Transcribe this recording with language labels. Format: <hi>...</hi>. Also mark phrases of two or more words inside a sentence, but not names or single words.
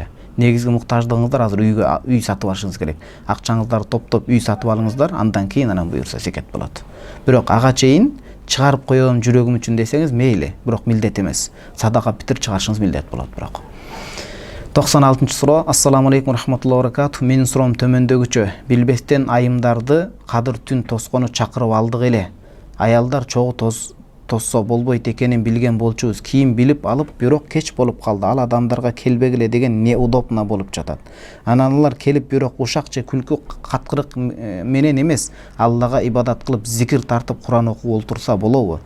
<ky>Негизги муктаждыгыңыздар азыр үй сатып алышыңыз керек. Акчаңыздарды топтоп үй сатып алыңыздар, андан кийин анан буюрса зекет болот. Бирок ага чейин чыгарып коём жүрөгүм үчүн десеңиз мейли, бирок милдет эмес. Садака питир чыгарышыңыз милдет болот бирок. 96-чы суроо.</ky> <ar>السلام عليكم ورحمة الله وبركاته.</ar> <ky>Менин суроом төмөндөгүчө. Билбестен айымдарды кадыр түн тоскону чакырып алдык эле. Аялдар чогуу тосса болбойт экенин билген болчубуз. Кийин билип алып, бирок кеч болуп калды. Ал адамдарга келбегиле деген неудобно болуп жатат. Анан алар келип бирок ушак же күлкү каткырык менен эмес, Аллага ибадат кылып, зикир тартып, Куран окуп олтурса болобу?</ky>